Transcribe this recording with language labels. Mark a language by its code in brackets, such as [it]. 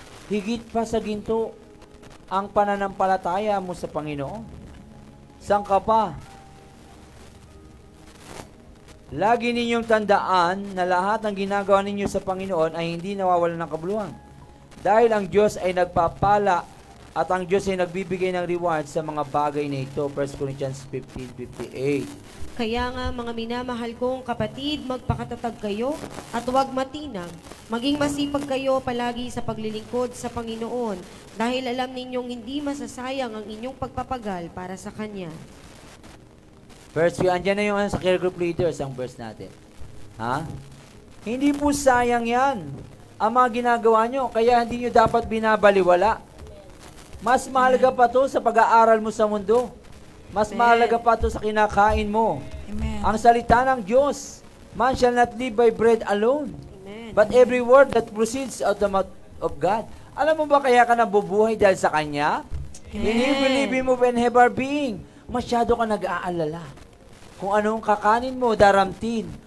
[tl] Higit pa sa ginto ang pananampalataya mo sa Panginoon. Saan ka pa? Lagi ninyong tandaan na lahat ng ginagawa ninyo sa Panginoon ay hindi nawawalan ng kabuluhan. Dahil ang Diyos ay nagpapala at ang Diyos ay nagbibigay ng reward sa mga bagay na ito. [en] 1 Corinthians 15:58. [tl] Kaya nga mga minamahal kong kapatid, magpakatatag kayo at huwag matinag. Maging masipag kayo palagi sa paglilingkod sa Panginoon dahil alam ninyong hindi masasayang ang inyong pagpapagal para sa Kanya. Verse 3, andyan na yung sa care group leaders, ang verse natin. Ha? Hindi po sayang yan ang mga ginagawa nyo, kaya hindi nyo dapat binabaliwala. Mas mahalaga pa to sa pag-aaral mo sa mundo. Mas mahalaga pa to sa kinakain mo. Amen. Ang salita ng Diyos, [en] man shall not live by bread alone, Amen. but every word that proceeds out the mouth of God. [tl] Alam mo ba kaya ka nabubuhay dahil sa Kanya? [en] In Him we live, move, and have our being. [tl] Masyado ka nag-aalala. Kung anong kakanin mo, daramtin.